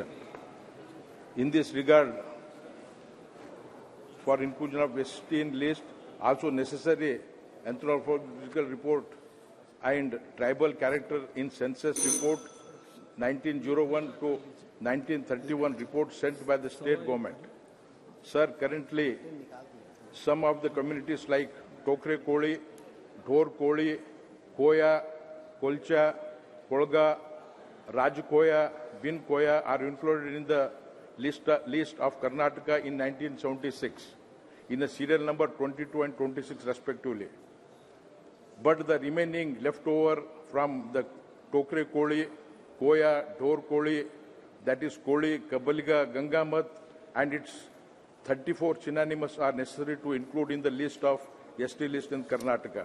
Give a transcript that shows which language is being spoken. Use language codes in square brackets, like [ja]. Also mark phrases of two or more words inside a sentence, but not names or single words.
[en] In this regard, for inclusion of ST in list, also necessary anthropological report and tribal character in census report 1901 to 1931 report sent by the state government. Sir, currently, some of the communities like Tokre Koli, Dhor Koli, Koya, Kolcha, Kolga, Raj Koya, Bin Koya are included in the list of Karnataka in 1976 in the serial number 22 and 26 respectively. But the remaining leftover from the Tokre Koli, Koya, Dhor Koli, that is Koli, Kabalga, Gangamat and its 34 synonymous are necessary to include in the list of ST list in Karnataka.